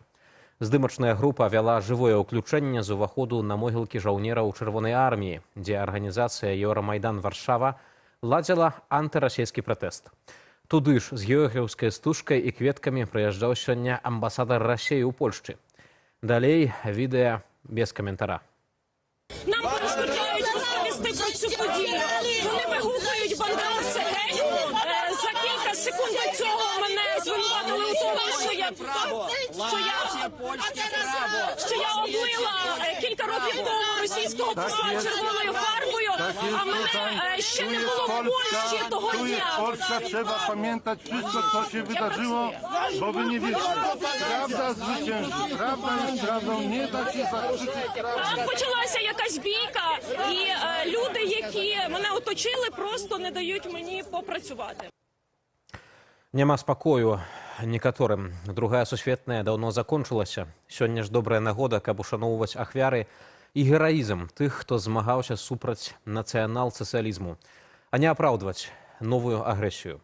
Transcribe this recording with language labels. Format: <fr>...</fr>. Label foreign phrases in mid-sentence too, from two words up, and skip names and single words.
<be>Здымачная група вяла жывое ўключэнне з уваходу на могілкі жаўнераў Чырвонай арміі, дзе арганізацыя Еўрамайдан Варшава ладзіла антырасійскі пратэст. Туды ж з георгіўскай стужкай і кветкамі прыязджаў сёння амбасадар Расіі ў Польшчы. Далей відэа без каментара.</be> <uk>Нам перешкоджають вести про цю подію. Вони вигукують бандеровця геть. За кілька секунд до цього мене звинуватили у тому, що я облила кілька років тому російського посла червоною фарбою, а мене ще не було в Польщі того дня.</uk> <pl>Polska trzeba pamiętać wszystko, co się wydarzyło, bo wy nie wiecie. Prawda zwycięży. Prawda jest prawdą. Nie da się zakrzyczeć prawdy.</pl> <uk>Почалася якась бійка, і люди, які мене оточили, просто не дають мені попрацювати.</uk> <be>Няма спакою некаторым. Другая сусветная даўно закончылася. Сёння ж добрая нагода, каб ушаноўваць ахвяры і гераізм тых, хто змагаўся супраць нацыянал-сацыялізму, а не апраўдваць новую агрэсію.</be>